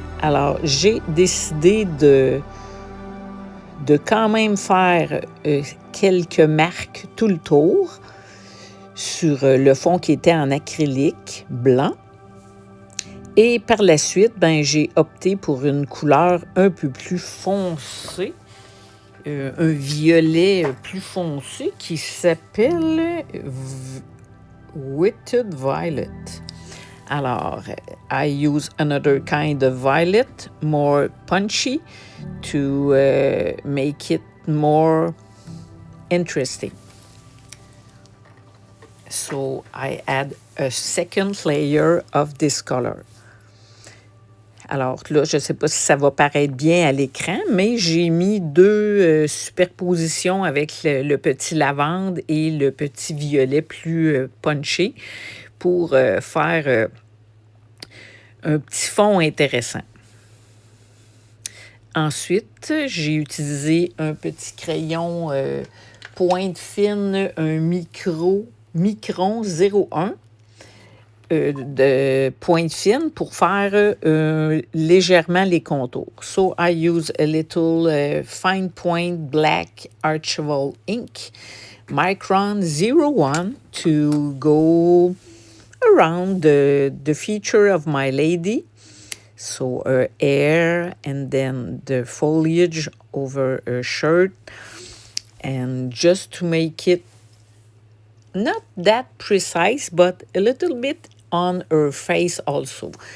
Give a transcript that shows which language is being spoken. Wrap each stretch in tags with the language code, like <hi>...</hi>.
<fr>Alors, j'ai décidé de quand même faire quelques marques tout le tour sur le fond qui était en acrylique blanc. Et par la suite, ben, j'ai opté pour une couleur un peu plus foncée, un violet plus foncé qui s'appelle Witted Violet.</fr> <en>Alors, I use another kind of violet, more punchy, to make it more interesting. So I add a second layer of this color.</en> <fr>Alors là, je ne sais pas si ça va paraître bien à l'écran, mais j'ai mis deux superpositions avec le petit lavande et le petit violet plus punché pour faire un petit fond intéressant. Ensuite, j'ai utilisé un petit crayon pointe fine, un Micron 01 de pointe fine pour faire légèrement les contours.</fr> <en>So I use a little fine point black archival ink, Micron 01, to go around the feature of my lady. So her hair and then the foliage over her shirt, and just to make it not that precise, but a little bit on her face also.</en>